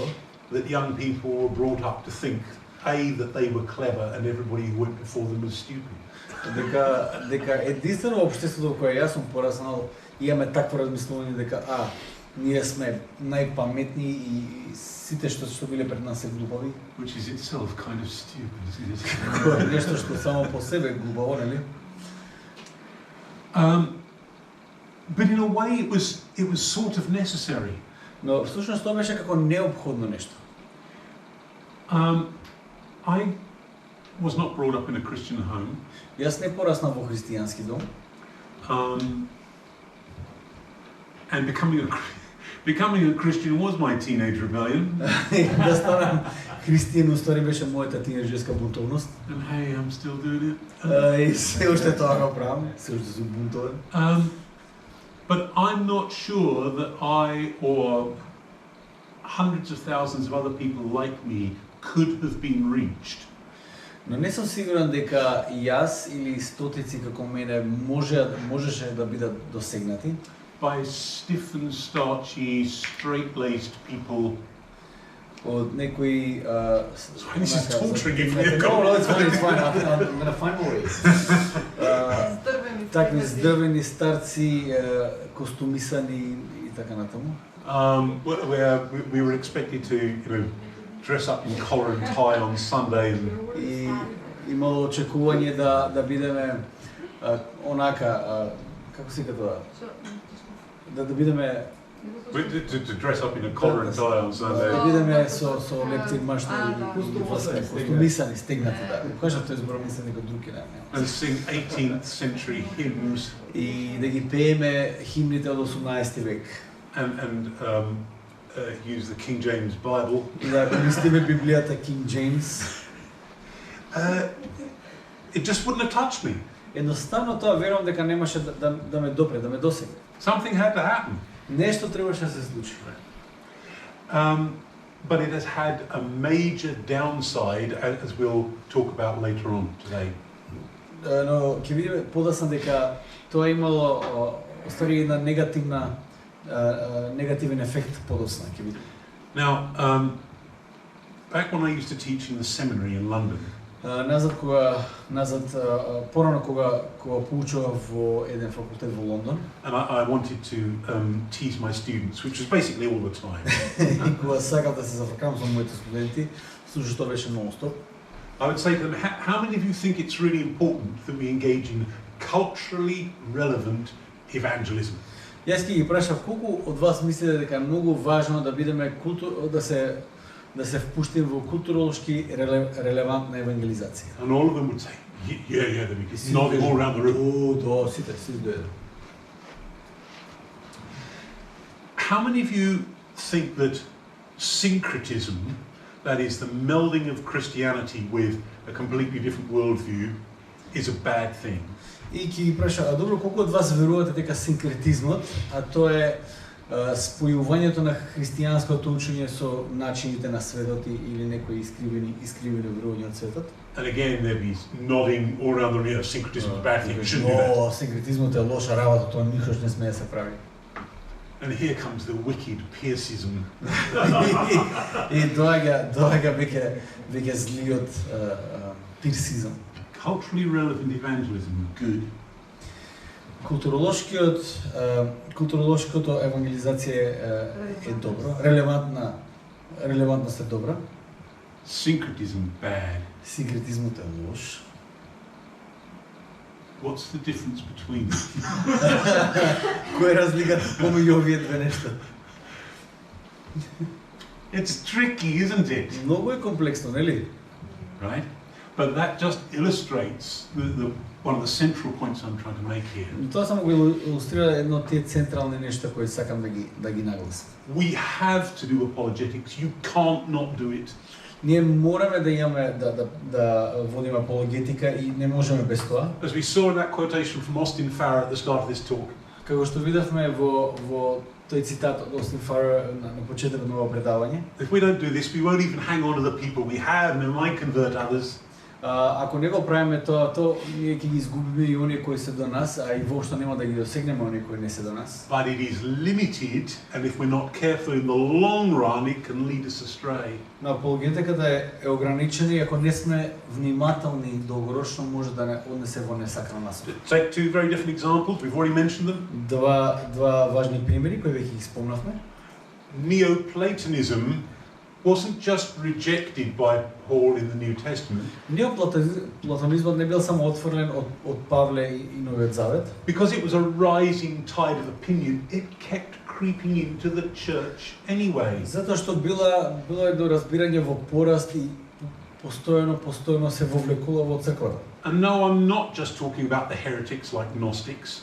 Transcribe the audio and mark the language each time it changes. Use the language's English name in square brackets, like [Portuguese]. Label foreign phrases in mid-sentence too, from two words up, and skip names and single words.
[English] that young people were brought up to think, A, that they were clever and everybody who went before them was stupid. [Macedonian] дека единствено во општеството во кое јас сум пораснал, имаме такво размислување дека ние сме најпаметни и сите што биле пред нас се глупави. [English] Which is itself kind of stupid, isn't it? [Macedonian] Нешто што само по себе глупаво, нели? [English] But in a way it was sort of necessary. [Macedonian] Но всушност тоа беше како неопходно нешто. [English] I was not brought up in a Christian home. [Macedonian] Јас не пораснав во христијански дом. [English] And becoming a Christian was my teenage rebellion. [Macedonian] Да станам христијан уствари беше мојата тинеџерска бунтовност. [English] And hey, I'm still doing it. [Macedonian] И се уште тоа го правам, се уште сум бунтовен. [English] But I'm not sure that I or hundreds of thousands of other people like me could have been reached. [Macedonian] Но не сум сигурен дека јас или стотици како мене можеше да бидат досегнати [English] by stiff and starchy, straight-laced people. [Macedonian] од некои [English] This is torturing you. No, it's fine. I'm gonna find a way. [Macedonian] Такви здрвени старци, костумисани и така натаму. [English] Where we were expected to, dress up in collar and tie on Sunday. [Macedonian] И имало очекување да бидеме онака, како се тоа? Да бидеме [English] To dress up in a collar and tie on Sunday. [Macedonian] Да бидеме со лептир машни костумисани, стегнати, да. Кажав тој збор, мислам некој друг е, [English] And sing 18th century hymns. [Macedonian] И да ги пееме химните од 18 век. [English] And use the King James Bible. [Macedonian] И да користиме Библијата King James. [English] It just wouldn't have touched me. [Macedonian] Едноставно тоа верувам дека немаше да ме допре, да ме досегне. [English] Something had to happen. [Macedonian] Нешто требаше да се случи. [English] But it has had a major downside, as we'll talk about later on today. [Macedonian] Но ќе видиме подоцна дека тоа имало остави една негативен ефект подоцна, ќе видиме. [English] Now, back when I used to teach in the seminary in London. [Macedonian] Порано кога поучував во еден факултет во Лондон. [English] And I wanted to tease my students, which was basically all the time. [Macedonian] И кога сакав да се зафркам со моите студенти, слушаш тоа беше нон-стоп. [English] I would say to them, how many of you think it's really important that we engage in culturally relevant evangelism? [Macedonian] Јас ќе ги прашав колку од вас мислите дека е многу важно да бидеме да се впуштим во културолошки релевантна евангелизација. [English] And all of them would say, yeah, that we could nod all around the room. [Macedonian] До сите до еден. [English] How many of you think that syncretism, that is the melding of Christianity with a completely different worldview, is a bad thing? [Macedonian] И ќе ги праша, а добро, колку од вас верувате дека синкретизмот, а тоа е спојувањето на христијанското учење со начините на светот или некои искривени верувања од светот? [English] And again, there'd be nodding all around the room. Syncretism is a bad thing. Shouldn't do that. [Macedonian] Синкретизмот е лоша работа, тоа никош не смее да се прави. [English] And here comes the wicked Piercism. [Macedonian] И доаѓа веќе злиот пирсизам. [English] Culturally relevant evangelism, good. [Macedonian] Културолошкото евангелизација е добро, релевантност е добра. [English] Syncretism, bad. [Macedonian] Синкретизмот е лош. [English] What's the difference between them? [Macedonian] Која е разликата помеѓу овие две нешта? [English] It's tricky, isn't it? [Macedonian] Многу е комплексно, нели? [English] Right? But that just illustrates one of the central points I'm trying to make here. [Macedonian] Тоа само го илустрира едно од тие централни нешта кои сакам да ги нагласам. [English] We have to do apologetics. You can't not do it. [Macedonian] Ние мораме да имаме да водиме апологетика и не можеме без тоа. [English] As we saw in that quotation from Austin Farrer at the start of this talk, [Macedonian] Како што видовме во тој цитат од Остин Фарер на почетокот на ова предавање, [English] if we don't do this, we won't even hang on to the people we have and we might convert others. [Macedonian] ако не го правиме тоа, то ние ќе ги изгубиме и оние кои се до нас, а и воопшто нема да ги досегнеме оние кои не се до нас. [English] But it is limited, and if we're not careful in the long run, it can lead us astray. [Macedonian] Но апологетиката е ограничена и ако не сме внимателни долгорочно може да не однесе во несакана насока. [English] Take two very different examples. We've already mentioned them. [Macedonian] Два важни примери кои веќе ги спомнавме. [English] Neoplatonism wasn't just rejected by Paul in the New Testament [Macedonian] Неоплатонизмот не бил само отфрлен од Павле и Новиот Завет, [English] because it was a rising tide of opinion. It kept creeping into the church anyway. [Macedonian] затоа што било едно разбирање во пораст и постојано се вовлекува во црквата. [English] And no, I'm not just talking about the heretics like Gnostics.